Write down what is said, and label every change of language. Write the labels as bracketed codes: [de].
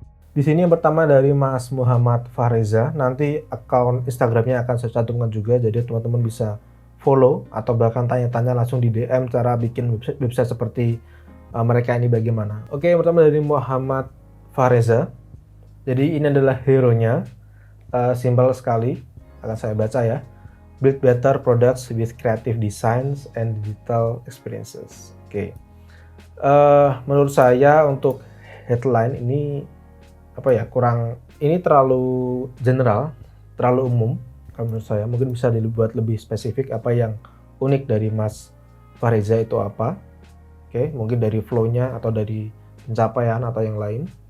[id] Di sini yang pertama dari Mas Muhammad Fahreza. Nanti akun Instagramnya akan saya cantumkan juga, jadi teman-teman bisa follow atau bahkan tanya-tanya langsung di DM cara bikin website seperti mereka ini bagaimana. Oke, yang pertama dari Muhammad Fahreza. Jadi ini adalah hero-nya, simpel sekali, akan saya baca ya. [en] Build better products with creative designs and digital experiences. [id] Oke. Menurut saya untuk headline ini kurang, ini terlalu general, terlalu umum. Kalau menurut saya mungkin bisa dibuat lebih spesifik apa yang unik dari Mas Fahreza itu apa. Oke, mungkin dari flow-nya atau dari pencapaian atau yang lain.